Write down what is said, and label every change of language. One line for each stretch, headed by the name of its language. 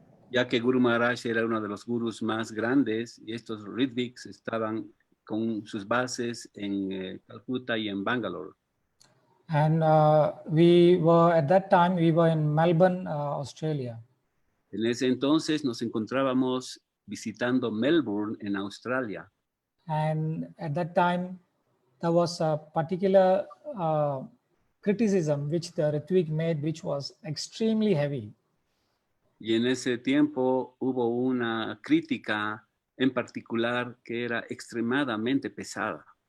Spanish: Ya que Guru Maharaj era uno de los gurus más grandes y estos Ritviks estaban con sus bases en Calcuta y en Bangalore.
English: And at that time, we were in Melbourne, Australia.
Spanish: En ese entonces nos encontrábamos visitando Melbourne en Australia.
English: And at that time, there was a particular criticism which the Ritvik made, which was extremely heavy.
Spanish: Y en ese tiempo hubo una crítica en particular que era extremadamente pesada.